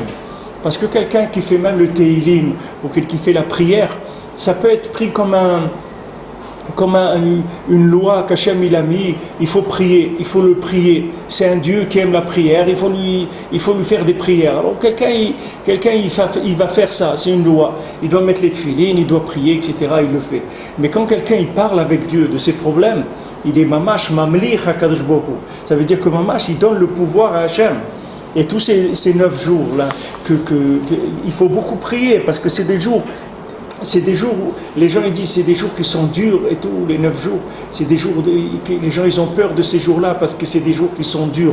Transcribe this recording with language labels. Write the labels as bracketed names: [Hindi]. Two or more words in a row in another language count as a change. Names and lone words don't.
[French] Parce que quelqu'un qui fait même le teilim, ou qui fait la prière, ça peut être pris comme une loi qu'Hachem il a mis, il faut prier, il faut le prier. C'est un Dieu qui aime la prière, il faut lui faire des prières. Alors quelqu'un il va faire ça, c'est une loi. Il doit mettre les tefilines, il doit prier, etc. Il le fait. Mais quand quelqu'un il parle avec Dieu de ses problèmes, il est [Hebrew] ממש ממליך הקדוש ברוך הוא. [French] Ça veut dire que mamash il donne le pouvoir à Hachem. Et tous ces 9 jours là, il faut beaucoup prier parce que c'est des jours où les gens ils disent c'est des jours qui sont durs et tout, les 9 jours, c'est des jours les gens ils ont peur de ces jours-là parce que c'est des jours qui sont durs.